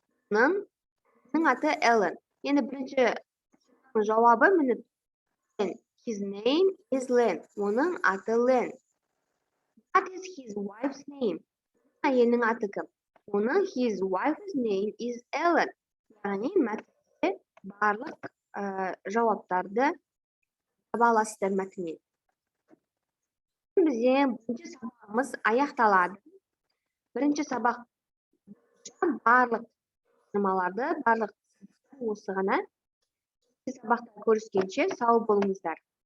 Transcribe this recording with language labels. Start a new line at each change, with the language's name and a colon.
Kazakh: Оның аты Ellen. Енді бірінші жауабы міне.
English: His name is Len.
Kazakh: Оның аты Len.
English: What is his wife's name?
Kazakh: Әйелінің аты кім? Оның
English: his wife's name is Ellen.
Kazakh: Яғни мәтінде барлық жауаптарды таба аласыздар мәтіннен. Бізде бірінші сабағымыз аяқталады. Бірінші сабақ барлық нұсқаларды, барлық осы ғана. Сабақта көріскенше сау болыңыздар.